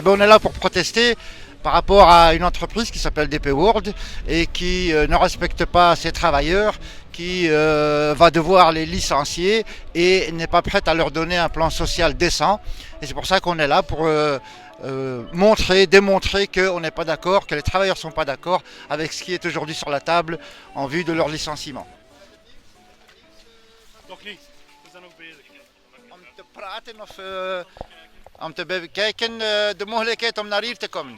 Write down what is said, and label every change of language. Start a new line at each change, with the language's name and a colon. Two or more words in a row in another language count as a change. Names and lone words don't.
French: On est là pour protester par rapport à une entreprise qui s'appelle DP World et qui ne respecte pas ses travailleurs, qui va devoir les licencier et n'est pas prête à leur donner un plan social décent. Et c'est pour ça qu'on est là pour démontrer qu'on n'est pas d'accord, que les travailleurs ne sont pas d'accord avec ce qui est aujourd'hui sur la table en vue de leur licenciement.
Dutch: Nog niet, we zijn nog bezig. Om te praten of om te bekijken de mogelijkheid om naar hier te komen.